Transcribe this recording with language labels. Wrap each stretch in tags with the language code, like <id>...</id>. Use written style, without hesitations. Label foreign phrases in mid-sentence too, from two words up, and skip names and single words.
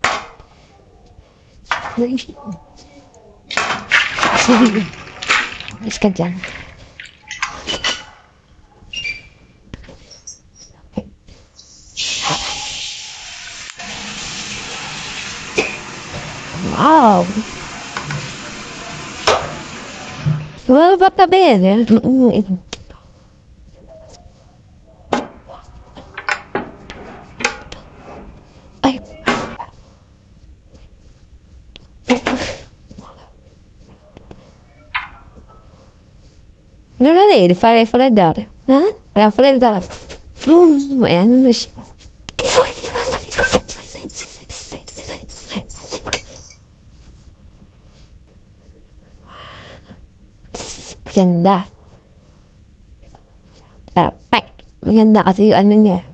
<tl>Alis ka dyan. Wow! Well,</tl> <it>va bene. Ay. Non la vedi fare raffreddare? Raffreddare.</it> <tl>Ayan na siya. Ganda. Perfect. Maganda kasi yung ano niya.</tl>